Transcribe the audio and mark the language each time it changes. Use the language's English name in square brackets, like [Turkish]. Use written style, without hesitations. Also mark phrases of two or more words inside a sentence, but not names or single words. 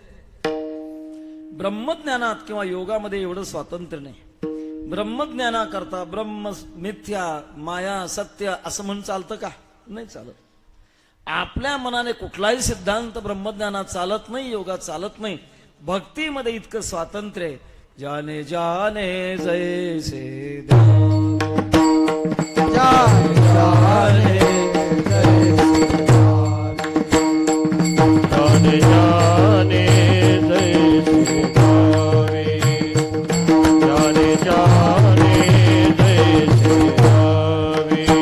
[Marathi] ब्रह्मज्ञानात किंवा योगामध्ये एवढं स्वातंत्र्य नाही. ब्रह्मज्ञानाकरता ब्रह्म मिथ्या माया सत्य असं म्हणून चालतं का? नाही चालत. आपल्या मनाने कुठलाही सिद्धांत ब्रह्मज्ञानात चालत नाही, योगात चालत नाही. भक्तीमध्ये इतकं स्वातंत्र्य आहे. जाने जाने जैसे ध्यान, जाने जाने जाने जाने जैसे भावे, जाने जाने जैसे भावे.